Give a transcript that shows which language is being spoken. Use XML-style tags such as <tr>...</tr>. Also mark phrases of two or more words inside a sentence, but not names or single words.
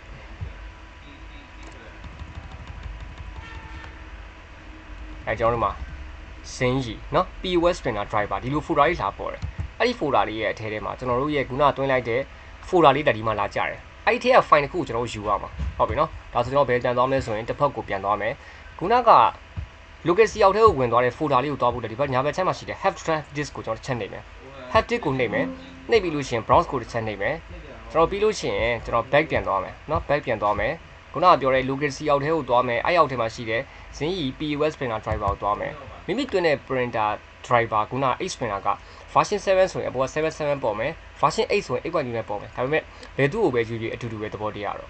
<my>ကျွန်တော်တို့မှာစင်းကြီးเนาะ</my> <en>POS printer driver</en> <my>ဒီလို folder လေးလာပေါ်တယ်အဲ့ဒီ folder လေးရဲ့အထဲထဲမှာကျွန်တော်တို့ရဲ့ခုနတွင်းလိုက်တဲ့ folder လေးတက်ဒီမှာလာကြတယ်အဲ့ဒီထဲက file တစ်ခုကိုကျွန်တော်တို့ယူရမှာဟုတ်ပြီเนาะဒါဆိုကျွန်တော်ဘယ်ပြန်သွားမလဲဆိုရင်တစ်ဖက်ကိုပြန်သွားမယ်ခုနက locacy အောက်ထဲကိုဝင်သွားတဲ့ folder လေးကိုတွားဖို့ဒီဘက်ညာဘက်ချက်မှာရှိတဲ့</my> <en>hard drive disk</en> <my>ကိုကျွန်တော်ချက်နေမယ်</my> <en>hard disk</en> <my>ကိုနှိပ်မယ်နှိပ်ပြီးလို့ရှိရင် browse ကိုတစ်ချက်နှိပ်မယ်ကျွန် တော်ပြီးလို့ရှိရင်ကျွန်တော် back ပြန်သွားမယ်เนาะ back ပြန်သွားမယ်ခုနကပြောတဲ့ locacy အောက်ထဲကိုတွားမယ်အဲ့အောက်ထဲမှာရှိတဲ့ဇင်းကြီး</my> <en>POS printer driver</en> <my>ကိုတွားမယ်မိမိတွင်းတဲ့</my> <en>printer driver</en> <my>ခုန</my> <en>H printer</en> <my>က version 7ဆိုရင်အပေါ်က77ပေါ်မယ် version 8ဆိုရင် 8.2 နဲ့ပေါ်မယ်ဒါပေမဲ့ဘယ်သူ့ကိုပဲယူယူအတူတူပဲသဘောတရားတော့</my>